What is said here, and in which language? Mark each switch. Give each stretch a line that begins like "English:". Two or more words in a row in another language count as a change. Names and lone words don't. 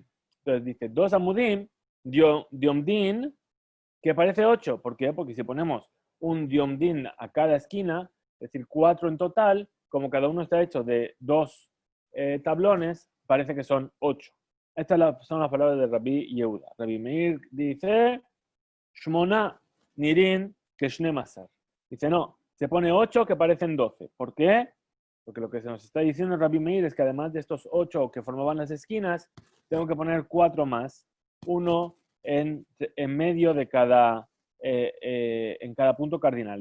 Spanish: Entonces dice,
Hebrew: dos amudim,
Spanish: diomdin, que parece 8. ¿Por qué? Porque si ponemos un diomdin a cada esquina, es decir, 4 en total, como cada uno está hecho de 2 tablones, parece que son 8. Estas son las palabras de Rabbi Yehuda. Rabbi Meir dice,
Hebrew: שמונה נראין כשנים עשר.
Spanish: Dice, no, se pone 8 que parecen 12. ¿Por qué? Porque lo que se nos está diciendo Rabbi Meir es que además de estos 8 que formaban las esquinas, tengo que poner 4 más, uno en medio de en cada punto cardinal.